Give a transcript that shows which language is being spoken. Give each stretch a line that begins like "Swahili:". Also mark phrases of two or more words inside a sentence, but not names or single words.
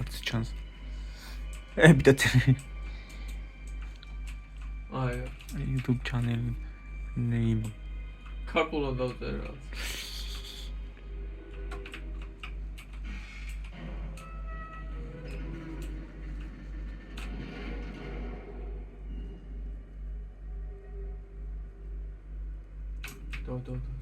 Georgian: ჩანს. ებიტერი. აი,
English: YouTube channel name.
Georgian: ქართულად დავწერე. და.